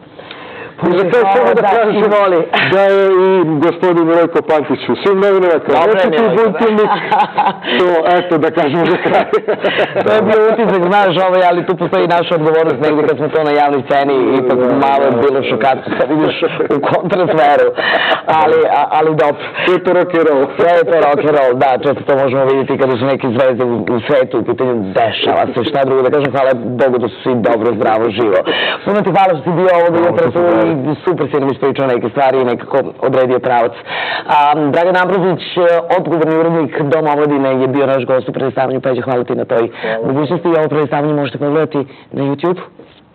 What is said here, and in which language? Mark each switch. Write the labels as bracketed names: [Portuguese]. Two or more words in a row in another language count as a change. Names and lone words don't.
[Serbian] I za to samo da kažem da je i gospodin Rojko Pantić u svim novinama kao večiti voditelj, to, eto, da kažemo za kraj. To je bio utisak, znaš, ali tu postoji naša odgovornost negdje kad smo to na javnoj sceni i ipak malo je bilo šokatno da vidiš u kontrasferu, ali dobro. Sve je to [English] rock and roll. [Serbian] Sve je to [English] rock and roll, [Serbian] da, često to možemo vidjeti kada su neke zvezde u svetu u pitanju dešava se, šta drugo da kažem, hvala Bogu da su svi dobro, zdravo, živo. Puno ti hvala što si bio ovdje jutro tu i super si nam ispričao neke stvari i nekako odredio pravac. Dragan Ambrozić, odgovorni urednik Doma, omladine, je bio naš gost u prelistavanju, pa hvala ti na toj mogućnosti i ovo prelistavanje možete pogledati na YouTube.